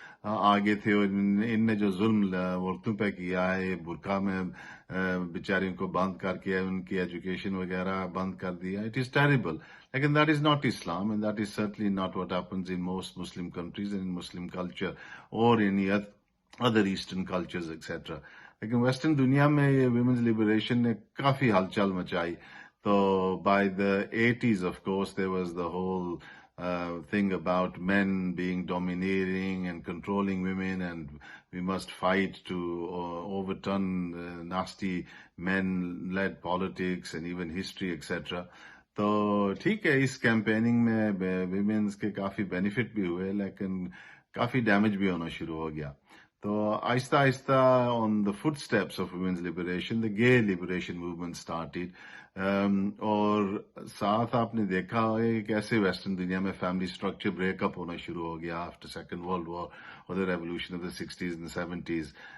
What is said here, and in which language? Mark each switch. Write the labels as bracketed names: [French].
[Urdu] آگے تھے، اور ان نے جو ظلم عورتوں پہ کیا ہے، برقع میں بیچاریوں کو بند کر کے ان کی ایجوکیشن وغیرہ بند کر دیا. [English] It is terrible. [Urdu] لیکن [English] That is not Islam and that is certainly not what happens in most Muslim countries and in Muslim culture اور in other eastern cultures etcetera. [Urdu] لیکن ویسٹرن دنیا میں یہ ویمنز لبریشن نے کافی ہلچل مچائی. تو [English] By the 80s of course there was the whole thing about men being domineering and controlling women, and we must fight to overturn nasty men-led politics and even history, etc. [Urdu] تو ٹھیک ہے، اس camping میں women's کے کافی benefit بھی ہوئے، لیکن کافی damage بھی ہونا شروع ہو گیا. تو آہستہ آہستہ [English] On the footsteps of women's liberation the gay liberation movement started. [Urdu] اور ساتھ آپ نے دیکھا ہے کیسے ویسٹرن دنیا میں فیملی اسٹرکچر بریک اپ ہونا شروع ہو گیا [English] after second world war [Urdu] اور [English] The revolution of the 60s and 70s.